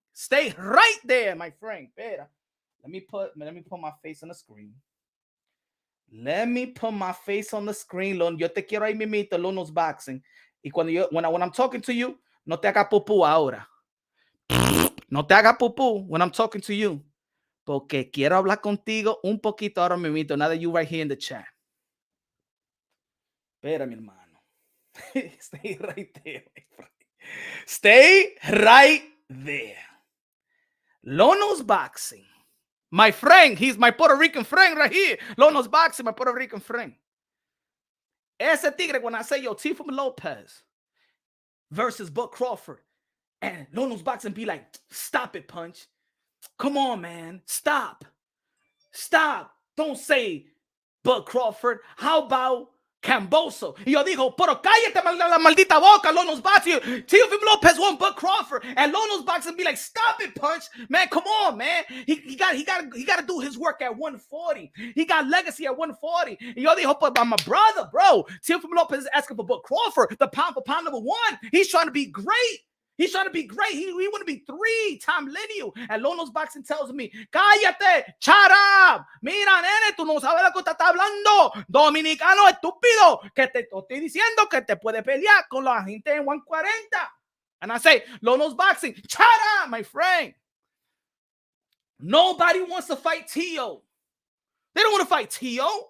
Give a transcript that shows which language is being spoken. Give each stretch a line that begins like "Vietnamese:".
English: Stay right there, my friend.
Spanish: Pera.
English: Let me put my face on the screen. Let me put my face on the screen.
Spanish: Yo te quiero ahí mimito,
English: low nose boxing.
Spanish: Y
English: when I'm talking to you,
Spanish: no te haga pupú ahora. No te haga pupú
English: when I'm talking to you.
Spanish: Porque quiero hablar contigo un poquito ahora mismo.
English: Now that you right here in the chat.
Spanish: Espera, mi hermano.
English: Stay right there, my friend. Stay right there. Lono's boxing. My friend. He's my Puerto Rican friend right here. Lono's boxing, my Puerto Rican friend.
Spanish: Ese tigre,
English: when I say, yo, Teofimo Lopez versus Bud Crawford. And Lono's boxing be like, stop it, Punch. Come on, man. Stop. Don't say Bud Crawford. How about Camboso?
Spanish: Y yo dijo, pero cállate la maldita boca, Lono's boxing.
English: Teofimo Lopez won Bud Crawford. And Lono's boxing be like, stop it, Punch. Man, come on, man. He got to do his work at 140. He got legacy at 140.
Spanish: Y yo dijo,
English: but my brother, bro. Teofimo Lopez is asking for Bud Crawford, the pound for pound number 1. He's trying to be great. He want to be 3-time lineal. And Lono's boxing tells me,
Spanish: cállate,
English: shut up.
Spanish: Mira, nene, tú no sabes lo que estás hablando. Dominicano estúpido, que te estoy diciendo que te puede pelear con la gente en 140.
English: And I say, Lono's boxing, shut up, my friend. Nobody wants to fight Teo. They don't want to fight Teo.